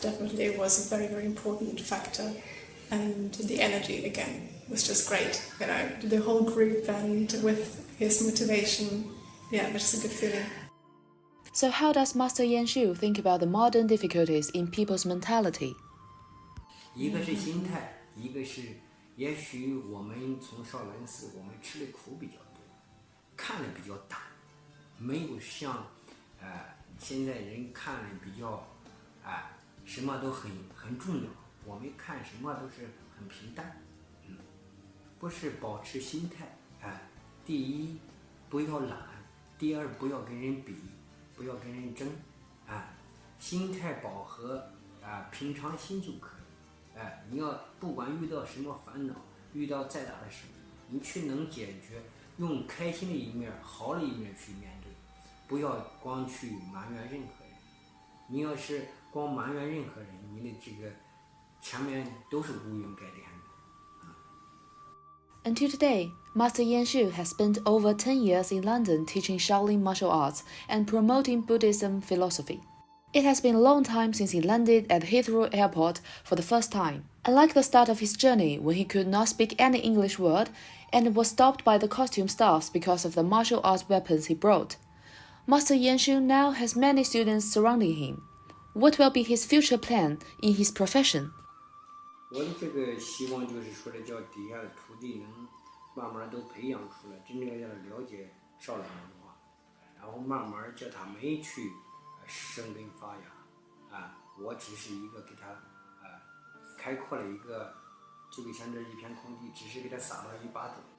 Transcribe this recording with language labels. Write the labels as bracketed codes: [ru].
[en] Definitely was a very, very important factor. And the energy again was just great. You know, the whole group and with his motivation, yeah, it was just a good feeling. So how does Master Yan Xiu think about the modern difficulties in people's mentality? [zh] 一个是心态，一个是也许我们从少林寺我们吃的苦比较多，看的比较淡，没有像现在人看的比较什么都很重要，我们看什么都是很平淡，不是保持心态，第一不要懒，第二不要跟人比，不要跟人争，心态饱和，平常心就可以。你要不管遇到什么烦恼，遇到再大的事，你去能解决，用开心的一面、好的一面去面对，不要光去埋怨任何人。你要是光埋怨任何人，你的这个前面都是乌云盖天的。 [en] Until today, Master Yan Xiu has spent over 10 years in London teaching Shaolin martial arts and promoting Buddhism philosophy. It has been a long time since he landed at Heathrow Airport for the first time. Unlike the start of his journey when he could not speak any English word and was stopped by the costume staffs because of the martial arts weapons he brought, Master Yan Xiu now has many students surrounding him. What will be his future plan in his profession? [zh] 我的这个希望就是说的，叫底下的徒弟能慢慢都培养出来，真正要了解少林文化，然后慢慢叫他们去生根发芽，我只是一个给他开阔了一个，就像这一片空地，只是给他撒了一把种。